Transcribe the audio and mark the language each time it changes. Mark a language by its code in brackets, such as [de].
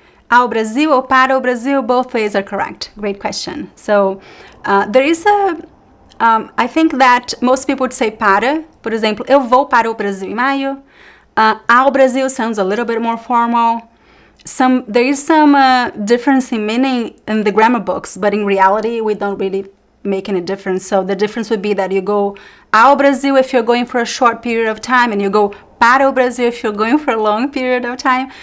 [pt] Ao Brasil ou para o Brasil, [en] both ways are correct. Great question. So there is I think that most people would say para. [pt] Por exemplo, eu vou para o Brasil em maio. Ao Brasil [en] sounds a little bit more formal. There is some difference in meaning in the grammar books, but in reality, we don't really make any difference. So the difference would be that you go [pt] ao Brasil [en] if you're going for a short period of time, and you go [pt] para o Brasil [en] if you're going for a long period of time.